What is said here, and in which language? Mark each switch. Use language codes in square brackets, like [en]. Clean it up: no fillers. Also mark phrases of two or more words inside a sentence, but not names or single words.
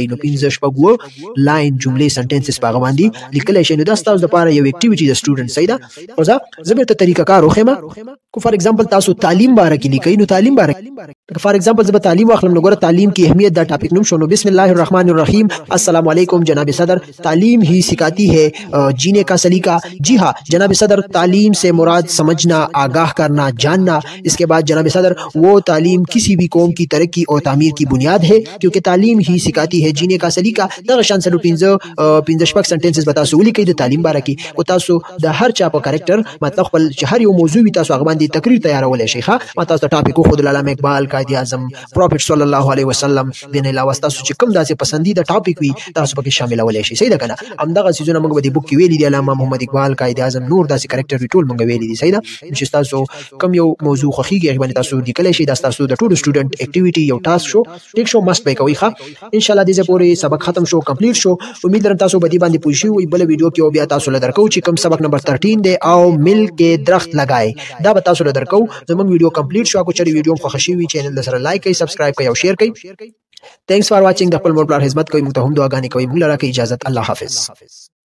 [ps] نو 15 شپږ لاین جملې سنټنسز په هغه باندې لیکل شي. نو دا تاسو لپاره یو اکټیویټي د سټوډنټ. صحیح ده. او زه به ته طریقه کار وخم. کو [en] for example [ps] تاسو تعلیم باره کې لیکئ نو تعلیم باره [en] for example [ps] زه به تعلیم واخلم نو ګوره [ur] تعلیم کی اهمیت [ps] دا ټاپک نوم شو. نو بسم الله الرحمن الرحیم. [ar] السلام علیکم [ur] جناب صدر، تعلیم ہی سکھاتی ہے جینے کا سلیقہ. جی ہاں جناب صدر، تعلیم سے مراد سمجھنا، آگاہ کرنا، جاننا. اس کے بعد جناب صدر وہ تعلیم کسی بھی قوم کی ترقی اور تعمیر کی بنیاد ہے کیونکہ تعلیم ہی سکھاتی ہے جینے کا سلیقہ. [ps] دغه شان سره 15 شپږ سنټنسز به تاسو ولیکئ د تعلیم باره کې. او تاسو د هر چا په کریکټر مطلب خپل چې هر یو موضوع وي تاسو هغه باندې تقریر تیارولای شئ. ښه ما تاسو ته ټاپک خو د علامه اقبال، قائد اعظم، پروفیټ [ar] صلی الله علیه وسلم [ps] دین علاوه تاسو چې کوم داسې پسندیده ټاپک وي تاسو پکې شاملولای شئ. صحیح ده کنه. همدغه سيزونه موږ په دې بوک کې ویلي دي علامه محمد اقبال، قائد اعظم، نور داسې کریکټر ټول موږ ویلي دي. صحیح ده. چې تاسو کوم یو موضوع خوښیږي هغه باندې تاسو لیکلای شئ. دا تاسو د ټول [en] student activity [ps] یو ټاسک شو. ټیک شو. مست به کوي. ښه [ar] ان شاء الله [ps] دې پورې سبق ختم شو، کمپلیټ شو. امید لرم تاسو به دې باندې پوه شئ. بل ویډیو کې بیا تاسو له درکو چې کوم سبق نمبر 13 دی او مل کې درخت لگائے دا به تاسو له درکو. زموږ ویډیو کمپلیټ شو. کو چېرې ویډیو مو خوښ شي وي چینل سره لایک کړئ، سبسکرایب کړئ او شیر کړئ. [en] thanks for watching. [ps] د خپل مور پلار خدمت کوي. موږ ته هم دعاګانې کوي. موږ لره کې اجازه. الله حافظ.